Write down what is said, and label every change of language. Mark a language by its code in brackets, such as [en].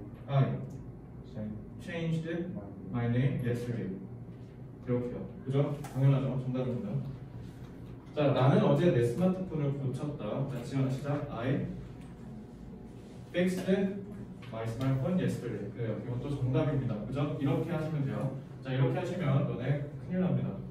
[en] I changed my name yesterday. [ko] 이렇게요. 그죠? 당연하죠. 정답입니다. 자, 나는 어제 내 스마트폰을 고쳤다. 자, 지연아 시작. [en] I fixed my smartphone yesterday. [ko] 그래요. 이것도 정답입니다. 그죠? 이렇게 하시면 돼요. 자, 이렇게 하시면 너네 큰일 납니다.